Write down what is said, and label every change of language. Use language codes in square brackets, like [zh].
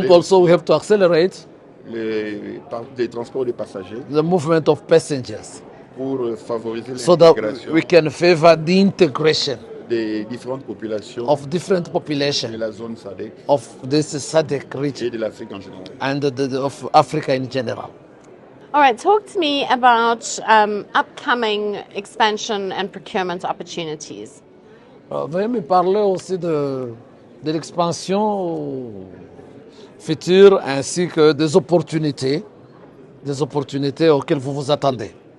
[en] think also we have to accelerate [fr] les transports de passagers [en] the movement of passengers [fr] pour favoriser [en] so that [fr] l'intégration [en] we can favor the integration [fr] des différentes populations [en] of different [fr] de [en] populations [fr] la zone SADC [en] of this SADC region [fr] et de l'Afrique en général. [en] and of Africa in general. All right, talk to me about upcoming expansion and procurement opportunities. [fr] Veuillez me parler aussi de l'expansion future ainsi que des opportunités auxquelles vous vous attendez.